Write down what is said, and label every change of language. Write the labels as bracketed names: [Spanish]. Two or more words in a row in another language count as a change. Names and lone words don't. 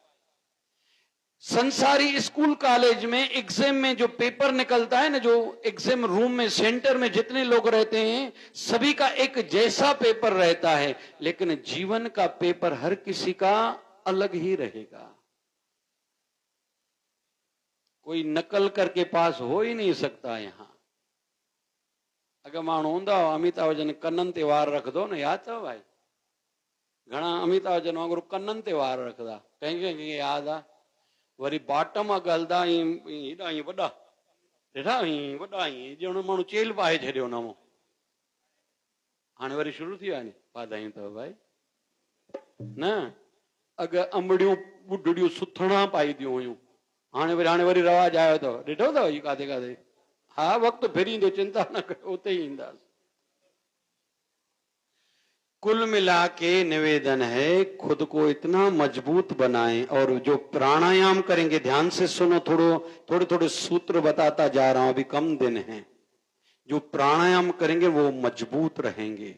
[Hindi] संसारी स्कूल कॉलेज में एग्जाम में जो पेपर निकलता है ना, जो एग्जाम रूम में सेंटर में जितने लोग रहते हैं सभी का एक जैसा पेपर रहता है, लेकिन जीवन का पेपर हर किसी का अलग ही रहेगा। कोई नकल करके पास हो ही नहीं सकता। यहां अगर [Sindhi] माण्हू हूंदा अमिताभ बच्चन कन्ननि ते वार [Hindi] रख दो ना, [Sindhi] याद अथव भाई? घणा अमिताभ बच्चन वांगुरु कन्ननि ते वार रखदा, कंहिंखे याद आहे? वरी बाटम गलदा हेॾा ईअं वॾा ॾिठा, ईअं वॾा ईअं ॼण माण्हू चेल पाए छॾियो नमो। हाणे वरी शुरू थी वियो आहे नी, वाधायूं अथव भाई। न अॻ अंबड़ियूं ॿुढड़ियूं सुथणा पाईंदियूं हुयूं, हाणे वरी रवाज आयो अथव। ॾिठो अथव इहो काथे काथे? हा, वक़्तु फिरींदो, चिंता न कयो, उते ही ईंदासीं। [Hindi] कुल मिला के निवेदन है, खुद को इतना मजबूत बनाएं। और जो प्राणायाम करेंगे, ध्यान से सुनो, थोड़े सूत्र बताता जा रहा हूं, अभी कम दिन हैं। जो प्राणायाम करेंगे वो मजबूत रहेंगे।